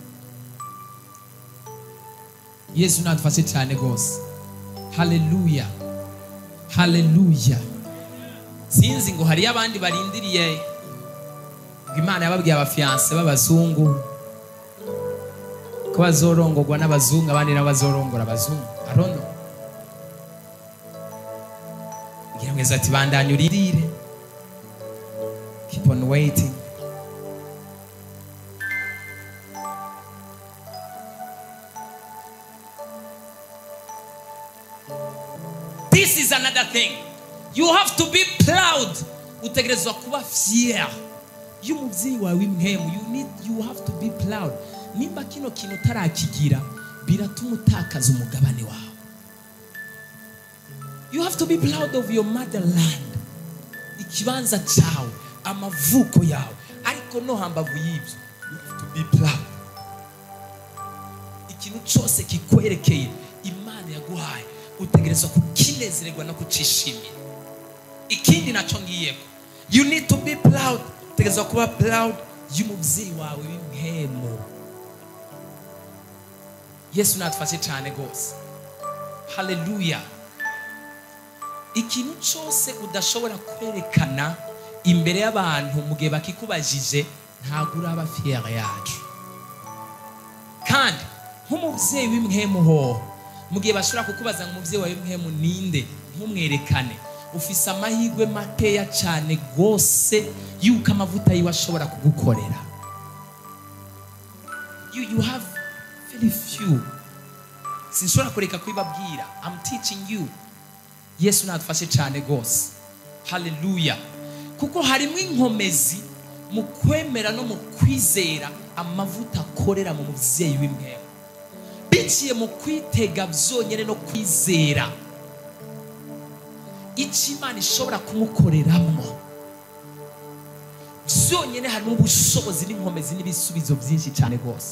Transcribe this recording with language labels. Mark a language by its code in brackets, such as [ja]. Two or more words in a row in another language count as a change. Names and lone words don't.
[rn] Yesu nadufashe cyane gose. Haleluya, haleluya. Sinzi ngo hari abandi barindiriye Imana yababwiye abafiance b'abazungu ko bazorongorwa n'abazungu, abandi n'abazorongora abazungu. [en] I don't know. [rn] Ngira mweza ati bandanye urindire, [en] keep on waiting. This is another thing. You have to be proud. [rn] Utegerezwa kuba fier. Y'umuvyeyi wawe imhemu. [en] You have to be proud. [rn] Nimba kino kintu tarakigira biratuma utakaza umugabane wawe. [en] You have to be proud of your motherland. [rn] Ikibanza cyawe, amavuko yawe. Ariko no hambavu y'ibyo, [en] you have to be proud. [rn] Ikintu cyose kikwerekeye Imana yaguhaye, utegerezwa kukinezererwa no kucishimira. Ikindi naco ngiyeko, [en] you need to be proud. [rn] Utegerezwa kuba proud y'umuvyeyi wawe w'imhemu. Yesu natufashe cyane gose. Haleluya. Ikintu cyose udashobora kwerekana imbere y'abantu mugihe bakikubajije, ntago uraba fier yacu. Kandi nk'umuvyeyi w'imhemu ho, mugihe bashobora kukubaza ngo umuvyeyi wawe w'imhemu ninde, ntumwerekane, ufise amahirwe makeya cyane gose yuko amavuta yiwe ashobora kugukorera. [en] You have very few. [rn] Sinshobora kureka kwibabwira. [en] I'm teaching you. [rn] Yesu nadufashe cyane gose. Haleluya. Kuko harimo inkomezi mu kwemera no mu kwizera amavuta akorera mu muvyeyi w'imhemu. Biciye mu kwitega byonyene no kwizera icyo Imana ishobora kumukoreramo, byonyene harimo ubushobozi n'inkomezi n'ibisubizo byinshi cyane gose.